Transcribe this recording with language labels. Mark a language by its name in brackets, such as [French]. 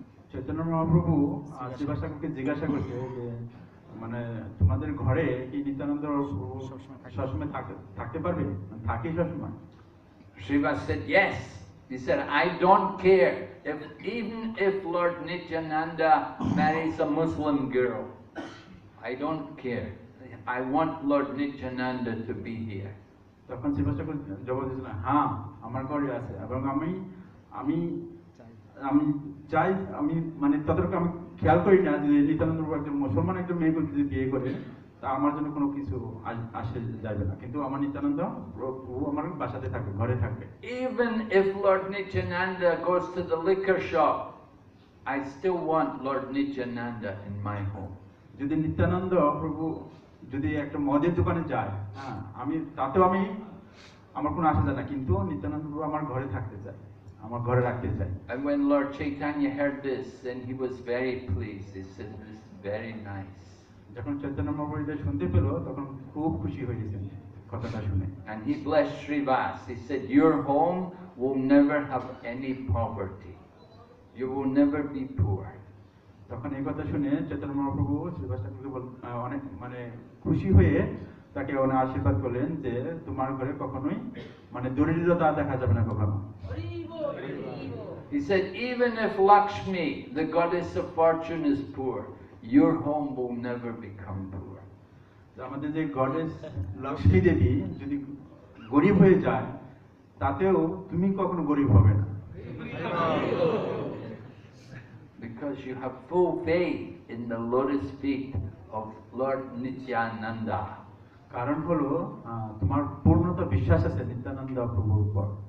[Bangla] চৈতন্য মহাপ্রভু শ্রীবাস ঠাকুরকে জিজ্ঞাসা করছে যে মানে তোমাদের ঘরে কি নিত্যানন্দ প্রভু সবসময় থাকতে পারবে, থাকে সবসময়? [English] Srivas said yes. He said, I don't care even if Lord Nityananda marries a Muslim girl. I don't care. I want Lord Nityananda to be here. [Bangla] তখন শ্রীবাস ঠাকুর জবাব দিয়েছিলেন, হ্যাঁ আমার ঘরে আছে এবং আমি আমি আমি চাই, আমি মানে ততটুকু আমি খেয়াল করি না যে নিত্যানন্দ প্রভু একজন মুসলমান একটা মেয়েকে যদি বিয়ে করে তা আমার জন্য কোনো কিছু আসে যাবে না, কিন্তু আমার নিত্যানন্দ প্রভু আমার বাসাতে থাকবে, ঘরে থাকবে। [English] Even if Lord Nityananda goes to the liquor shop, I still want Lord Nityananda in my home. [Bangla] যদি নিত্যানন্দ প্রভু যদি একটা মদের দোকানে যায়, হ্যাঁ আমি তাতেও আমি আমার কোনো আসা যায় না, কিন্তু নিত্যানন্দ প্রভু আমার ঘরে থাকতে চাই, আমার ঘরে রাখতে চাই। [English] And when Lord Chaitanya heard this, then he was very pleased. He said, this is very nice. [Bangla] যখন চৈতন্য মহাপ্রভু এটা শুনতে পেল তখন খুব খুশি হয়েছেন কথাটা শুনে। [English] And he blessed Srivas. He said, your home will never have any poverty. You will never be poor. [Bangla] তখন এই কথা শুনে চৈতন্য মহাপ্রভু শ্রীবাস ঠাকুরকে অনেক মানে খুশি হয়ে তাকে অনেক আশীর্বাদ করলেন যে তোমার ঘরে কখনোই মানে দরিদ্রতা দেখা যাবে না কখনো। [English] He said, even if Lakshmi, the goddess of fortune, is poor, your home will never become poor. [Bangla] আমাদের যে গডেস লক্ষ্মী দেবী যদি গরিব হয়ে যায় তাতেও তুমি কখনো গরিব হবে না। [English] Because you have full faith in the lotus feet of Lord Nityananda. [Bangla] কারণ হলো তোমার পূর্ণতা বিশ্বাস আছে নিত্যানন্দ প্রভুর উপর।